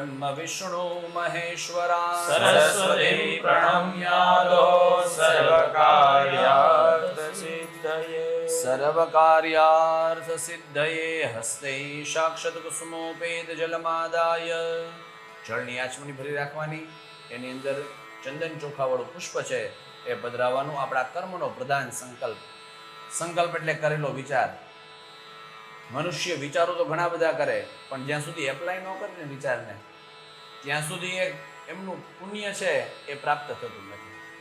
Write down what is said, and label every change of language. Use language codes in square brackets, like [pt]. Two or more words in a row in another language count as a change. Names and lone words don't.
[sa] विष्णु महेश्वरा सरस्वती प्रणम्यादो सर्वकार्यार्थसिद्धये सर्वकार्यार्थसिद्धये हस्ते साक्षात कुसुमोपेत जलमादाय [gu] જળની આચમણી ભરી રાખવાની, એની અંદર ચંદન ચોખાવાળું પુષ્પ છે એ પધરાવવાનું. આપણા કર્મનો પ્રધાન સંકલ્પ. સંકલ્પ એટલે કરેલો વિચાર. મનુષ્ય વિચારો તો ઘણા બધા કરે, પણ જ્યાં સુધી એપ્લાય ન કરે ને વિચારને, ત્યાં સુધી એમનું પુણ્ય છે એ પ્રાપ્ત થતું નથી.